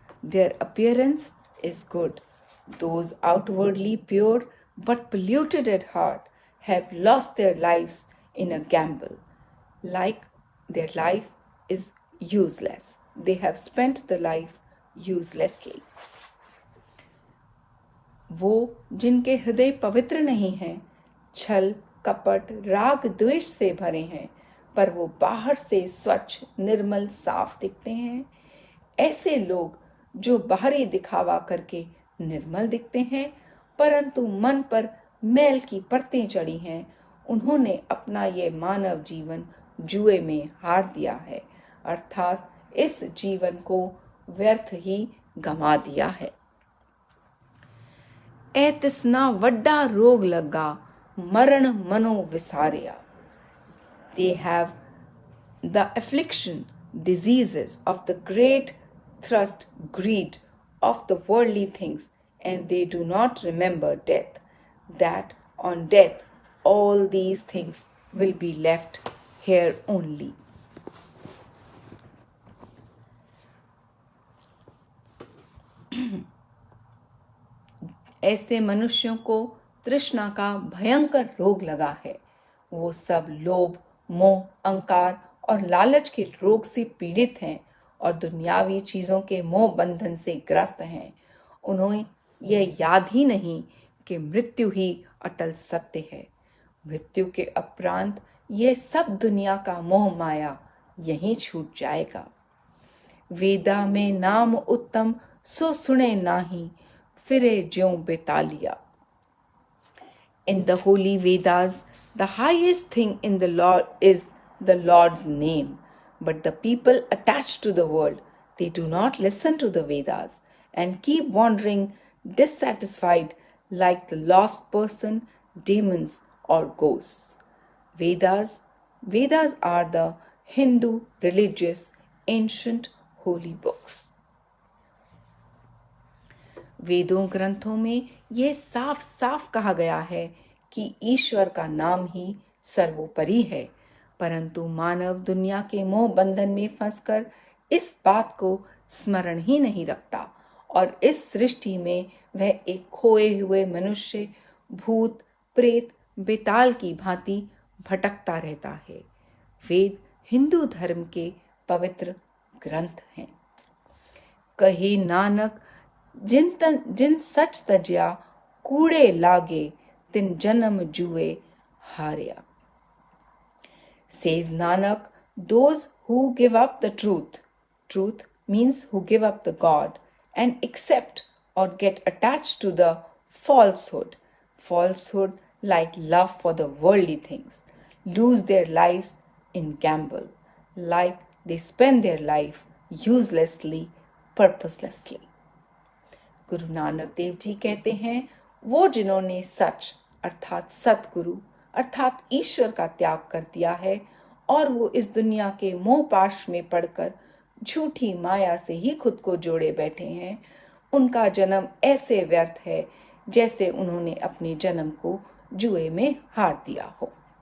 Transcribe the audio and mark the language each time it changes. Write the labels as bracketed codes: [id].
[en] Their appearance is good. Those outwardly pure but polluted at heart have lost their lives in a gamble. Like their life is useless. They have spent the life uselessly. [hi] वो जिनके हृदय पवित्र नहीं हैं, छल कपट राग द्वेष से भरे हैं, पर वो बाहर से स्वच्छ निर्मल साफ दिखते हैं। ऐसे लोग जो बाहरी दिखावा करके निर्मल दिखते हैं, परंतु मन पर मैल की परतें चढ़ी हैं, उन्होंने अपना ये मानव जीवन जुए में हार दिया है, अर्थात इस जीवन को व्यर्थ ही गंवा दिया है। [pa] ए तिसना वड्डा रोग लगा, मरण मनो विसारिया। [en] They have the affliction, diseases of the great thrust greed of the worldly things, and they do not remember death, that on death all these things will be left here only. [hi] ऐसे मनुष्यों को तृष्णा का भयंकर रोग लगा है। वो सब लोभ, मोह, अहंकार और लालच के रोग से पीड़ित हैं और दुनियावी चीजों के मोह बंधन से ग्रस्त हैं। उन्हें यह याद ही नहीं कि मृत्यु ही अटल सत्य है। मृत्यु के उपरांत यह सब दुनिया का मोह माया यहीं छूट जाएगा। [pa] वेदा में नाम उत्तम सो सुने नाही, फिरे ज्यों बेतालिया। [en] In the holy Vedas, the highest thing in the Lord is the Lord's name. But the people attached to the world, they do not listen to the Vedas and keep wandering dissatisfied like the lost person, demons or ghosts. Vedas are the Hindu religious ancient holy books. [hi] वेदों ग्रंथों में यह साफ साफ कहा गया है कि ईश्वर का नाम ही सर्वोपरि है, परंतु मानव दुनिया के मोह बंधन में फंसकर इस बात को स्मरण ही नहीं रखता और इस सृष्टि में वह एक खोए हुए मनुष्य, भूत, प्रेत, बेताल की भांति भटकता रहता है। वेद हिंदू धर्म के पवित्र ग्रंथ हैं। [pa] कहे नानक जिन सच तज्या, कूड़े लागे तिन जन्म जुए हारिया। [en] Says Nanak, those who give up the truth means who give up the God and accept or get attached to the falsehood like love for the worldly things, lose their lives in gamble, like they spend their life uselessly, purposelessly. [hi] Guru Nanak Dev ji कहते हैं, वो जिन्होंने सच अर्थात सतगुरु अर्थात ईश्वर का त्याग कर दिया है और वो इस दुनिया के मोह पाश में पड़कर झूठी माया से ही खुद को जोड़े बैठे हैं, उनका जन्म ऐसे व्यर्थ है जैसे उन्होंने अपने जन्म को जुए में हार दिया हो।